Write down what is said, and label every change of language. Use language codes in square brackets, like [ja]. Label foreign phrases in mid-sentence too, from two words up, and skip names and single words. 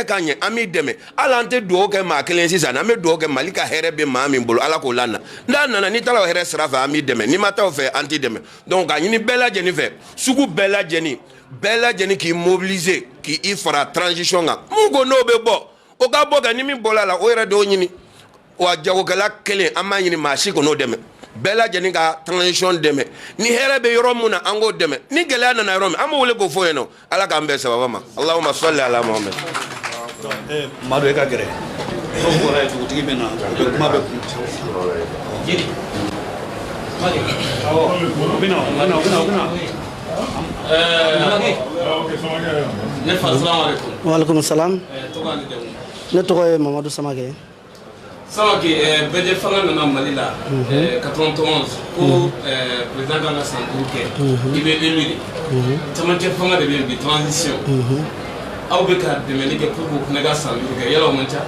[bm] k'a ɲɛ an b'i dɛmɛ hali an tɛ duwawu kɛ maa kelen sisan an bɛ duwawu kɛ Mali ka hɛrɛ bɛ maa min bolo Ala k'o lana n'a nana n'i taara o hɛrɛ sira fɛ an b'i dɛmɛ n'i ma taa o fɛ an t'i dɛmɛ donc k'a ɲini bɛɛ lajɛlen fɛ sugu bɛɛ lajɛlen k'i mobiliser k'i fara transition kan mun ko n'o bɛ bɔ o ka bɔ ka ni min bɔra la o yɛrɛ de y'o ɲini wa jagokɛla kelen an b'a ɲini maa si kan'o dɛmɛ bɛɛ lajɛlen ka transition dɛmɛ ni hɛrɛ bɛ yɔrɔ mun na an k'o dɛmɛ ni gɛlɛya nana yɔrɔ min an b'o wele k'o fɔ yen nɔ Ala k'an bɛɛ sababa ma [ar] اللهم صل على محمد [bm] Madu e ka gɛrɛ o bɔra ye dugutigi bɛ na o bɛ kuma bɛ kun jiri ne fa [ar] سلام عليكم وعليكم السلام [bm] ne tɔgɔ ye Mamadu Samake Samake bɛɛ fanga nana Mali la 91 ko président kan ka san 5 kɛ i bɛ élu de camancɛ fanga de bɛ yen bi transition aw bɛ ka dɛmɛli kɛ [fr] pour que [bm] o fana ka san 5 kɛ yala o man ca